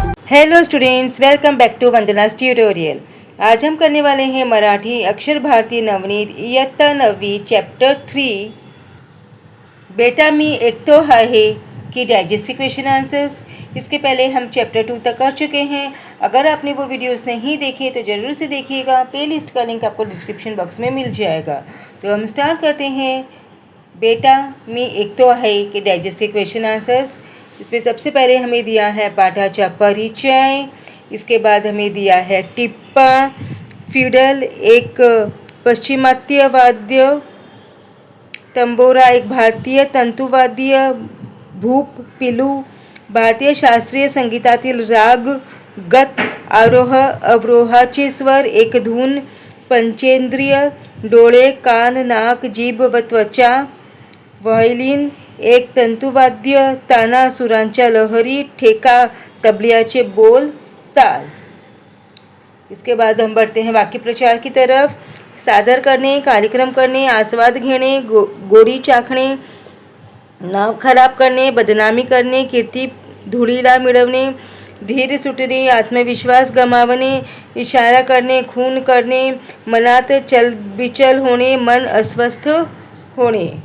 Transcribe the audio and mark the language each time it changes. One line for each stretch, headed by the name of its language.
Hindi: Hello students, welcome back to वंदनास tutorial. आज हम करने वाले हैं मराठी अक्षर भारती नवनीत इयत्ता 9वी चैप्टर 3
Marathi: बेटा मी एकतो आहे की
Hindi: डाइजेस्टिव क्वेश्चन आंसर्स। इसके पहले हम चैप्टर 2 तक कर चुके हैं। अगर आपने वो वीडियोस नहीं देखे तो ज़रूर से देखिएगा। प्लेलिस्ट का लिंक आपको डिस्क्रिप्शन बॉक्स में मिल जाएगा। तो हम स्टार्ट करते हैं।
Marathi: बेटा मी एकतो आहे की डाइजेस्टिव क्वेश्चन आंसर्स।
Hindi: इसमें सबसे पहले हमें दिया है
Marathi: पाठाचा परिचय।
Hindi: इसके बाद हमें दिया है टिप्पा।
Marathi: फिडल एक पश्चिमात्य वाद्य, तंबोरा एक भारतीय तंतुवाद्य, भूप पिलू भारतीय शास्त्रीय संगीतातील राग, गत आरोह अवरोहाचे स्वर, एक धून, पंचेंद्रिय डोळे कान नाक जीभ व त्वचा, व्हायोलिन एक तंतुवाद्य, ताना सुरांच्या लहरी, ठेका तबलियाचे बोल, ताल।
Hindi: इसके बाद हम बढ़ते हैं वाक्य प्रचार की तरफ।
Marathi: सादर करणे, कार्यक्रम करणे, आस्वाद घेणे, गोडी चाखणे, नाव खराब करणे, बदनामी करणे, कीर्ती धुळीला मिळवणे, धीर सुटणे, आत्मविश्वास गमावणे, इशारा करणे, खून करणे, मनात चलबिचल होणे, मन अस्वस्थ होणे,